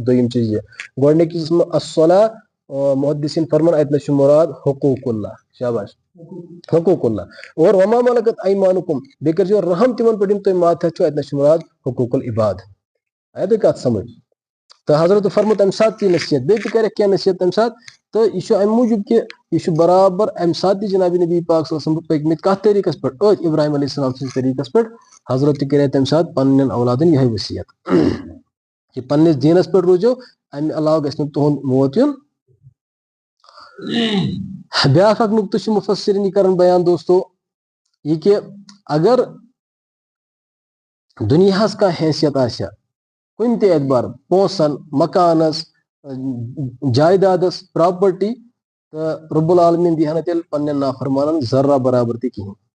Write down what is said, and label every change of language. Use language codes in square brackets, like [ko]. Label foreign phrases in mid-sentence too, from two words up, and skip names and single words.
[ks] دوٚیِم چیٖز یہِ گۄڈٕنِکِس الصلاة محدثیٖن فرمان اتہِ نس چھُ مُراد حقوٗق اللہ شاباش حقوٗق اللہ اور [ar] وما ملکت ایمانکم [ks] بیٚیہِ کٔرزیٚو رحم تِمن پٮ۪ٹھ یِم تُہۍ ماتحت چھِو اتہِ نس چھُ مُراد حقوٗق العباد آیا تۄہہِ کتھ سمجھ تہٕ حضرت فرمو تمہِ ساتہٕ تہِ نصیحت بیٚیہِ تہِ کرٮ۪کھ کینٛہہ نصیحت تمہِ ساتہٕ تہٕ یہِ چھُ امہِ موٗجوٗب کہِ یہِ چھُ برابر امہِ ساتہٕ تہِ جناب نبی پاک [ar] صلی اللہ علیہ وسلم [ks] پٔکمٕتۍ کتھ طریٖقس پٮ۪ٹھ أتھۍ ابراہیم [ar] علیہ السلام [ks] سٕنٛدِس طریٖقس پٮ۪ٹھ حضرت تہِ کرے تمہِ ساتہٕ پننٮ۪ن اولادن یِہے وصیت کہِ پننِس دیٖنس پٮ۪ٹھ روٗزِو امہِ علاوٕ گژھِ نہٕ تُہُنٛد موت یُن بیاکھ اکھ نُقطہٕ چھُ مُفسِریٖن یہِ کران بیان دوستو یہِ کہِ اگر دُنیاہس کانٛہہ حیثیت آسہِ ہا کُنہِ تہِ اعتبار پونٛسن مکانس جایدادس پراپرٹی تہٕ رب العالمیٖن دی ہا نہٕ تیٚلہِ پننٮ۪ن نافرمانن ذرہ برابر تہِ کِہینۍ